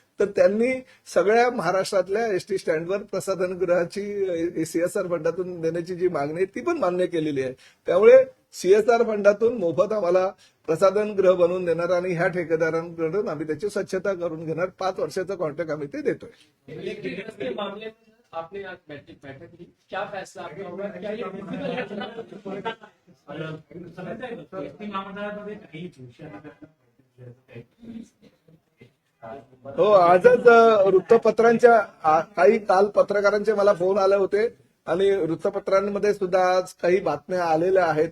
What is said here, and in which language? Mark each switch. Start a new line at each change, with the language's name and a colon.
Marathi: तर त्यांनी सगळ्या महाराष्ट्रातल्या एसटी स्टँडवर प्रसाधनगृहाची सीएसआर फंडातून देण्याची जी मागणी आहे ती पण मान्य केलेली आहे. त्यामुळे सीएसआर फंडातून मोफत आम्हाला प्रसाधनगृह बनवून देणार आणि ह्या ठेकेदारांकडून आम्ही त्याची स्वच्छता करून घेणार. 5 वर्षाचा कॉन्ट्रॅक्ट आम्ही ते देतोय.
Hindi: इलेक्ट्रिक बस के मामले में आपने आज बैठक की, क्या फैसला आपका होगा? क्या ये
Marathi: एसटी महामंडळामध्ये काही हो, आजच वृत्तपत्रांच्या काही काल पत्रकारांचे मला फोन आले होते आणि वृत्तपत्रांमध्ये सुद्धा आज काही बातम्या आलेल्या आहेत.